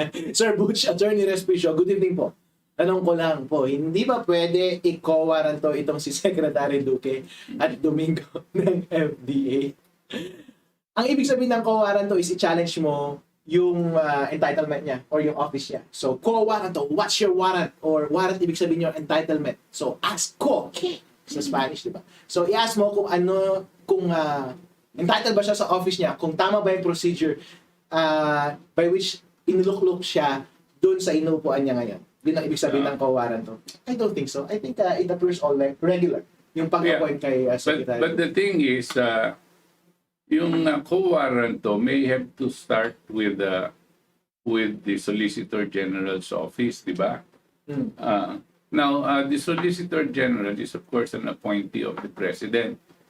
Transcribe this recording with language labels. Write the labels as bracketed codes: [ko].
[tl] Sir Butch, Attorney Respishow, good evening po. Tanong ko lang po, hindi ba pwede i-co-waranto itong si Secretary Duque at Domingo ng FDA? Ang ibig sabihin ng co-waranto is i-challenge mo yung entitlement niya or yung office niya. [en] So, co-waranto, what's your warrant? [tl] Or warrant, ibig sabihin yung entitlement. So, ask ko, sa Spanish, di ba? So, i-ask mo kung entitled ba siya sa office niya, kung tama ba yung procedure by which inulok-lok siya doon sa inuupuan niya ngayon. Yun ang ibig sabihin ng co-waranto. [en] I don't think so. I think it appears all like regular. [tl] Yung pag-appoint kay Secretary. [en] But the thing is, yung co-waranto may have to start with the Solicitor General's office, di ba? Now, the Solicitor General is of course an appointee of the President.